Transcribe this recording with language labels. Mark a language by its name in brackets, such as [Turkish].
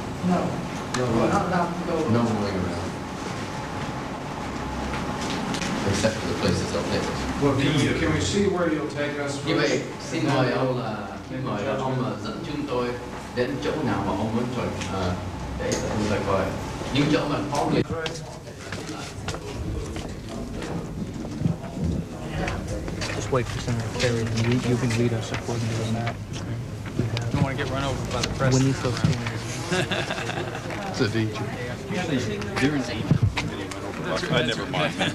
[English] No, we're not allowed to go. No going around. except for the places okay. Well, can we see where you'll take us [Vietnamese] Như vậy, [English] first? [Vietnamese] xin mời ông dẫn chúng tôi đến chỗ nào mà ông muốn chọn để chúng tôi coi những chỗ mà có người. [English] Just wait for Senator Kerry, and you can lead us according to the map. Don't want to get run over by the press. When these folks came in. It's a danger. They're in danger. I never mind.